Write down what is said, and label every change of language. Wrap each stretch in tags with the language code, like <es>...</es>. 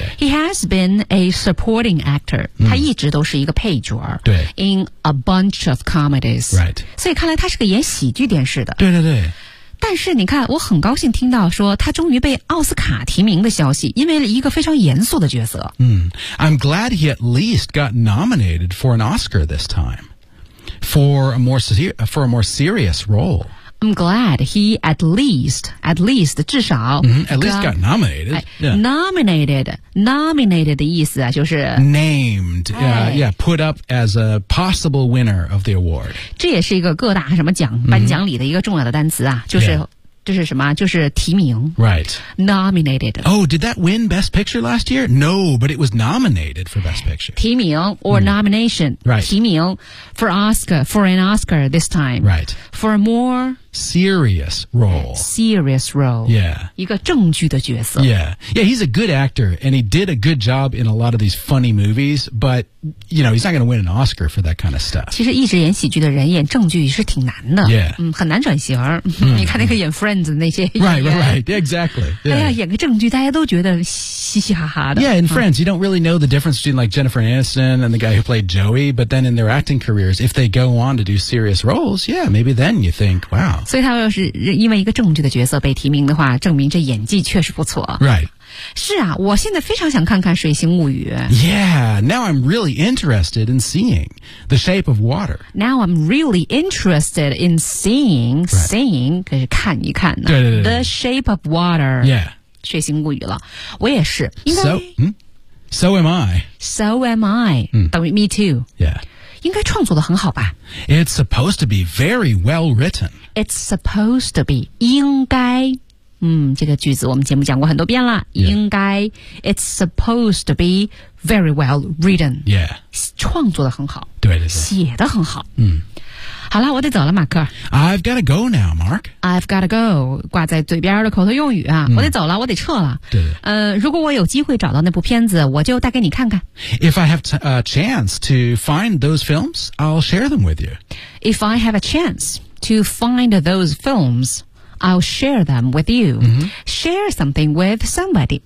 <en>He has been a supporting actor.、</en> <zh>嗯、他一直都是一个配角。对。</zh> <en>In a bunch of comedies. Right.</en> <zh>所以看来他是个演喜剧电视的。对。但是你看，我很高兴听到说他终于被奥斯卡提名的消息，因为一个非常严肃的角色。</zh> <en>I'm glad he at least got nominated for an Oscar this time for a more serious role. I'm glad he at least</en> <zh>至少、</zh> <en>at least got nominated.、 Yeah.</en> <zh>Nominated 的意思啊，就是</zh> <en>named,、put up as a possible winner of the award.</en> <zh>这也是一个各大什么奖颁奖礼的一个重要的单词啊，就是、</zh> <en>yeah.</en> <zh>这是什么？就是提名。</zh> <en>Right. Nominated. Oh, did that win Best Picture last year? No, but it was nominated for Best Picture.</en> <zh>提名</zh> <en>or nomination. Right.</en> <zh>提名</zh> <en>for Oscar, for an Oscar this time. Right. For a more... Serious role. Serious role. Yeah.</en> <zh>一个正剧的角色。</zh> <en>Yeah. Yeah, he's a good actor, and he did a good job in a lot of these funny movies, but... You know, he's not going to win an Oscar for that kind of stuff.</en> <zh>其实一直演喜剧的人演正剧是挺难的。</zh> <en>Yeah.</en> <zh>很难转型。你看那个演 Friends 的那些演员。</zh> <en>Right. Exactly. Yeah.</en> <zh>哎呀，演个正剧大家都觉得嘻嘻哈哈的。</zh> <en>Yeah, in Friends,you don't really know the difference between like Jennifer Aniston and the guy who played Joey, but then in their acting careers, if they go on to do serious roles, yeah, maybe then you think, wow.</en> <zh>所以他要是因为一个正剧的角色被提名的话，证明这演技确实不错。</zh> <en>Right.</en> <zh>是啊，我现在非常想看看《水形物语》。</zh> <en>Yeah, now I'm really interested in seeing The Shape of Water. Now I'm really interested in seeing,、 right. seeing,</en> <zh>可是看一看呢。对对对对。</zh> <en>The Shape of Water. Yeah.</en> <zh>水形物语了。我也是。</zh> <en>So am I. So am I.、</en> <zh>等于</zh> <en>me too. Yeah.</en> <zh>应该创作得很好吧</zh> <en>It's supposed to be very well written. It's supposed to be.</en> <zh>应该。这个句子我们节目讲过很多遍了、</zh> <en>yeah.</en> <zh>应该</zh> <en>It's supposed to be very well written Yeah</en> <zh>创作得很好对对对写得很好、嗯、好了我得走了马克</zh> <en>I've gotta go now Mark I've gotta go</en> <zh>挂在嘴边的口头用语啊、我得走了我得撤了对如果我有机会找到那部片子我就带给你看看</zh> <en>If I have a chance to find those films I'll share them with you If I have a chance to find those filmsI'll share them with you.、Share something with somebody.、</en>